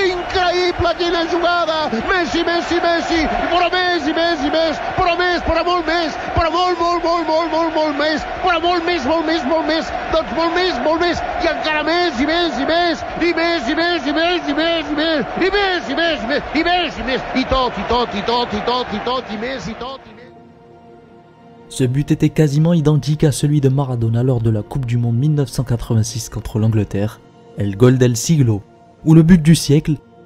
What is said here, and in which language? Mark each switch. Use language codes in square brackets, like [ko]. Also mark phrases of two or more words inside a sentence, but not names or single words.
[ca] Messi, però més i més i més, però més, però molt més, però molt més, però molt més, doncs molt més, i encara més i més i més, i més i més i més i més i més, i més i més i més, i més i més, i tot, i més i tot. [fr] Ce but était quasiment identique à celui de Maradona lors de la Coupe du Monde 1986 contre l'Angleterre, El Gol del Siglo, ou le but du siècle.